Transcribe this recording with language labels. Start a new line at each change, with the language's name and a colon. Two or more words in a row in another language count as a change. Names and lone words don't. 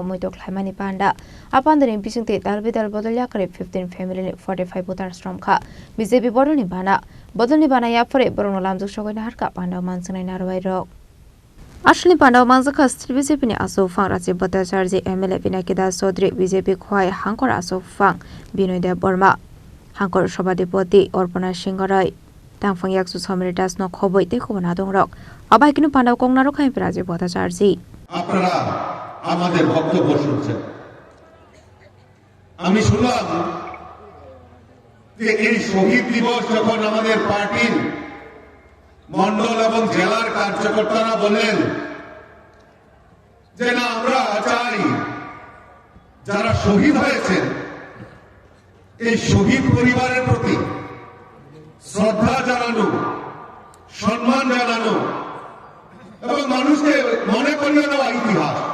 Kok Borok: Muito Khlaimani Panda Apandani Bisingte Dalbidal Bodolya Kare 15 family ni 45 voter strom kha BJP Bodolni Bana Yapore Borono Lamjuk Shogoina Harka Panda Mansanai Narwai Rok Ashli Panda Manzaka Stri BJP ni Aso Fang Raji Bhattacharya MLA Pinakida Sodri BJP Khwai Hankor Aso Fang Binoy Burma Hankor Shabadipoti Orpana Singharai Tangfang Yaksu Samir Das no Khoboi Tekobana Dongrok Abai Kinu Panda Kongnaro Khaim Raji Bhattacharya
Bangla: আপনারা আমাদের বক্তব্য শুনছেন আমি শুনলাম যে এই শহীদ দিবস যখন আমাদের পার্টির মণ্ডল এবং জেলার কার্যকর্তারা বলেন যে না আমরা চাই যারা শহীদ হয়েছেন এই শহীদ পরিবারের প্রতি শ্রদ্ধা জানানো সম্মান জানানো এবং মানুষকে মনে করিয়ে দেওয়া ইতিহাস